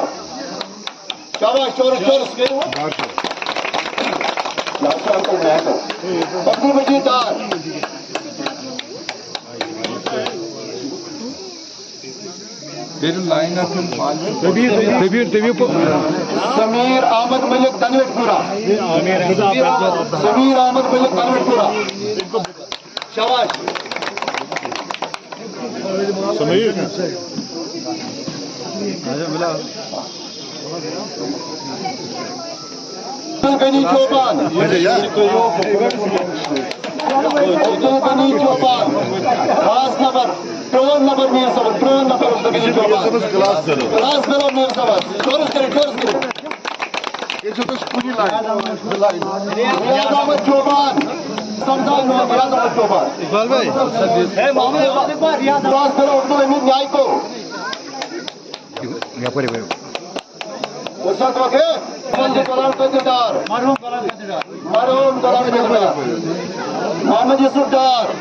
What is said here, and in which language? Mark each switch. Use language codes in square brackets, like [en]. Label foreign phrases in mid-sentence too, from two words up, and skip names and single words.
[ks] شاباش. چورس. عبد المجید ڈار. سمیر احمد ملک تنوٹ پورا. سمیر احمد ملک تنوٹ پورا. شاباش. غنی چوپان. عبدالغنی چوپان. خاص نفر 53 نفر میر صبر. 53 نفر عبدالغنی چوپان. [en] class fellow [ks] میر صبر. چورس کرے. ریاض احمد چوپان. سمجھان ریاض احمد چوپان. [en] class fellow [ks] عبدالحمید نائکو. فرصت وقت غلام قادر ڈار. مرحوم غلام قادر ڈار. محمد یوسف ڈار.